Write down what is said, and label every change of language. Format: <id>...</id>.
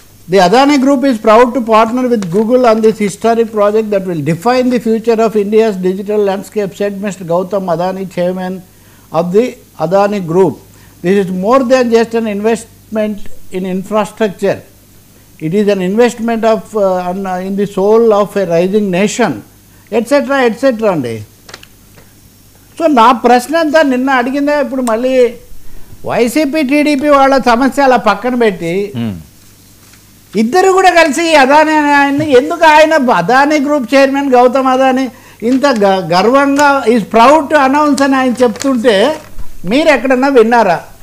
<en>The Adani group is proud to partner with Google on this historic project that will define the future of India's digital landscape, said mister Gautam Adani, chairman of the Adani group. This is more than just an investment in infrastructure. It is an investment of in the soul of a rising nation, etc.</en> <te>etc. అండి. So నా ప్రశ్న అంతా నిన్న అడిగిందే ఇప్పుడు మళ్ళీ YCP TDP వాళ్ళ సమస్య అలా పక్కన పెట్టి ఇద్దరు కూడా కలిసి అదానీ ఆయన్ని ఎందుకు, ఆయన అదానీ గ్రూప్ చైర్మన్ గౌతమ్ అదానీ ఇంత గర్వంగా</te> <en>is proud to announce</en> <te>అని ఆయన చెప్తుంటే మీరు ఎక్కడన్నా విన్నారా?</te>